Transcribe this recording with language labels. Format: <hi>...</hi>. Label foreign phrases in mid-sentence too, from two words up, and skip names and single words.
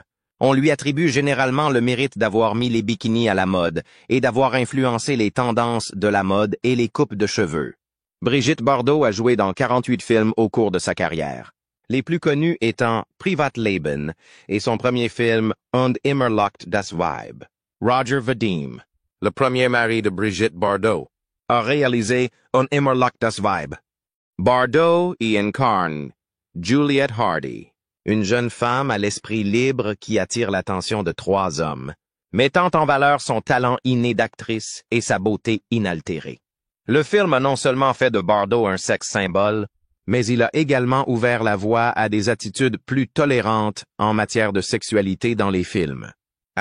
<fr>On lui attribue généralement le mérite d'avoir mis les bikinis à la mode et d'avoir influencé les tendances de la mode et les coupes de cheveux. Brigitte Bardot a joué dans 48 films au cours de sa carrière, les plus connus étant Privatleben et son premier film Und immer lacht das Weib. Roger Vadim, le premier mari de Brigitte Bardot, a réalisé Und immer lacht das Weib. Bardot y incarne Juliette Hardy, une jeune femme à l'esprit libre qui attire l'attention de 3 hommes, mettant en valeur son talent inné d'actrice et sa beauté inaltérée. Le film a non seulement fait de Bardot un sexe symbole, mais il a également ouvert la voie à des attitudes plus tolérantes en matière de sexualité dans les films.</fr>